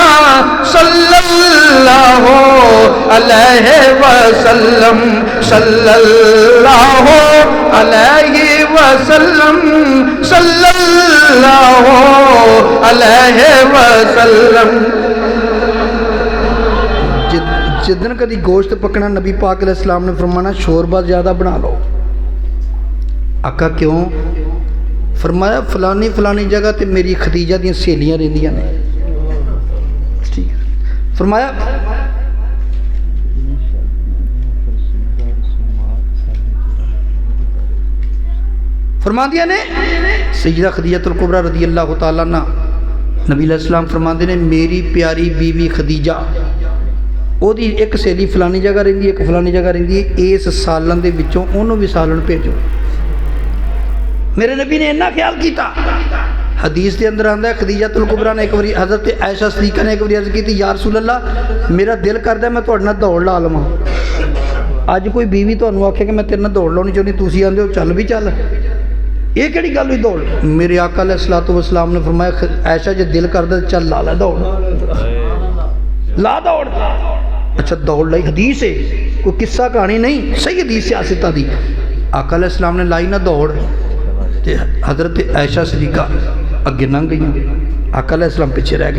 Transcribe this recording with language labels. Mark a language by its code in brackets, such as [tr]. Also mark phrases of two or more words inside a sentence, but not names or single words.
[ar] صلی اللہ علیہ وسلم، صلی اللہ علیہ وسلم، صلی اللہ علیہ وسلم. [pa] جدن کدی گوشت پکنا نبی پاک [ar] علیہ السلام [pa] نے فرمانا شوربہ زیادہ بنا لو. آقا کیوں؟ فرمایا فلانی فلانی جگہ تے میری خدیجہ دیا سہیلیاں رہندیاں نے. فرمایا فرماندیاں نے سیدہ خدیجہ الکبریٰ [ar] رضی اللہ تعالیٰ عنہ، [pa] نبی [ar] علیہ السلام [pa] فرماندے نے میری پیاری بیوی خدیجہ او دی ایک سہیلی فلانی جگہ رہندی ہے، ایک فلانی جگہ رہندی ہے، اس سالن دے وچوں انہوں بھی سالن بھیجو. میرے نبی نے اتنا خیال کیتا. حدیث دے اندر آندا ہے خدیجہ الکبریٰ نے ایک باری حضرت عائشہ صدیقہ نے ایک باری عرض کی تھی، [ar] یا رسول اللہ [pa] میرا دل کردا ہے میں تہاڈے نال دوڑ لا لواں. اج کوئی بیوی تانوں آکھے کہ میں تیرے نال دوڑ لاؤنی چاہندی، تسی آندے ہو چل بھی چل، یہ کیڑی گل ہوئی دوڑ؟ میرے آقا [ar] علیہ الصلوۃ والسلام [pa] نے فرمایا عائشہ جے دل کردا چل لا لے دوڑ، لا دوڑ. اچھا دوڑ لائی، حدیث ہے کوئی قصہ کہانی نہیں، صحیح حدیث سیاستہ دی. آقا [ar] علیہ السلام [pa] نے لائی نہ دوڑ تے حضرت عائشہ صدیقہ اگے لنگ گئیں، آقا [ar] علیہ السلام [pa] پیچھے رہ گئے.